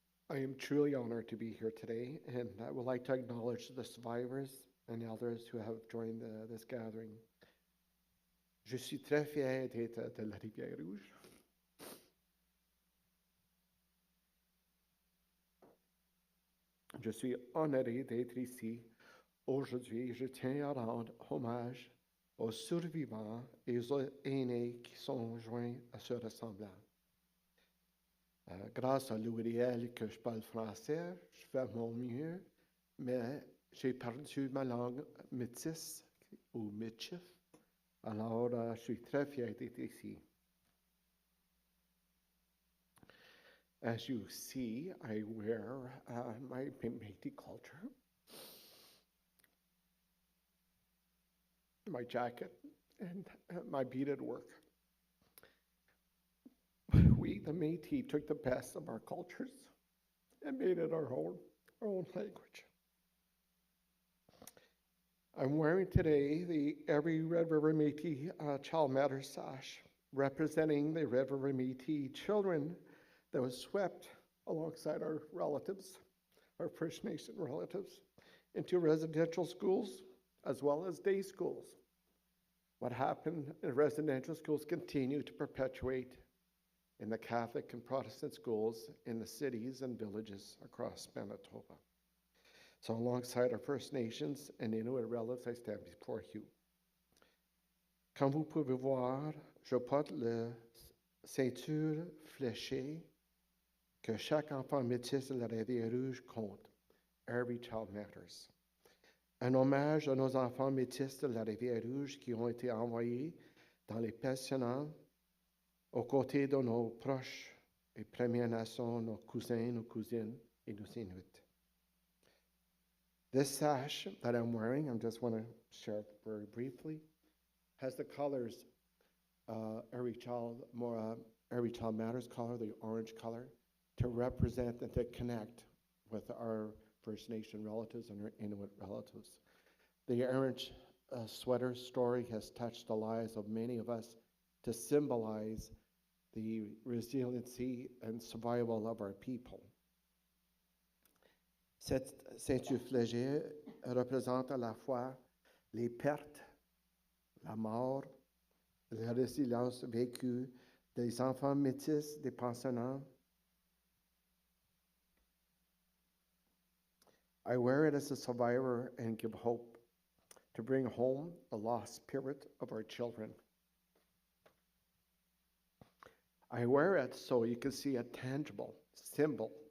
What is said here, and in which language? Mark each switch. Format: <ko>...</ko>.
<en>I am truly honored to be here today, and I would like to acknowledge the survivors and elders who have joined this gathering.</en> <fr>Je suis très fier d'être de la Rivière-Rouge. Je suis honoré d'être ici. Aujourd'hui, je tiens à rendre hommage aux survivants et aux aînés qui sont joints à ce rassemblement. Grâce à l'ouvrier que je parle français, je fais mon mieux, mais j'ai perdu ma langue métisse ou métif. Alors, je suis très fier d'être ici.</fr> <en>As you see, I wear my Métis culture, my jacket, and my beaded work. We, the Métis, took the best of our cultures and made it our own language. I'm wearing today the Every Red River Métis Child Matters sash, representing the Red River Métis children that was swept alongside our relatives, our First Nation relatives, into residential schools as well as day schools. What happened in residential schools continue to perpetuate in the Catholic and Protestant schools in the cities and villages across Manitoba. So alongside our First Nations and Inuit relatives, I stand before you.</en> <fr>Comme vous pouvez voir, je porte la ceinture fléchée que chaque enfant métis de la Rivière-Rouge compte.</fr> <en>Every child matters.</en> <fr>Un hommage à nos enfants métis de la Rivière-Rouge qui ont été envoyés dans les pensionnats aux côtés de nos proches et Premières Nations, nos cousins, nos cousines, et nos Inuits.</fr> <en>This sash that I'm wearing, I just want to share it very briefly, has the colors, Every Child Matters color, the orange color, to represent and to connect with our First Nation relatives and our Inuit relatives. The orange sweater story has touched the lives of many of us to symbolize the resiliency and survival of our people.</en> <fr>Cette ceinture fléchée représente à la fois les pertes, la mort, la résilience vécue des enfants métis des pensionnats.</fr> <en>I wear it as a survivor and give hope to bring home the lost spirit of our children. I wear it so you can see a tangible symbol</en>